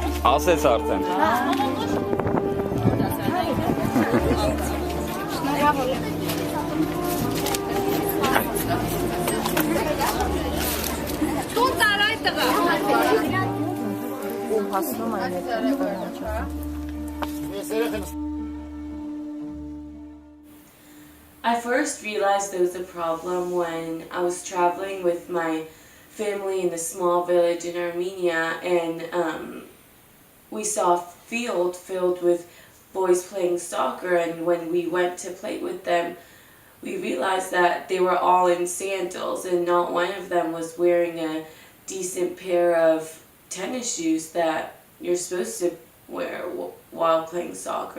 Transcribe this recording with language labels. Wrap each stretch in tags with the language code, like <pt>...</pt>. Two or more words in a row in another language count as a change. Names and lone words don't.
<hy>Ասեց արդեն։ Տուն տար այդ տղա։ Ու հասնում այն</hy> <en>I first realized there was a problem when I was traveling with my family in a small village in Armenia, and we saw a field filled with boys playing soccer, and when we went to play with them, we realized that they were all in sandals and not one of them was wearing a decent pair of tennis shoes that you're supposed to wear while playing soccer.</en>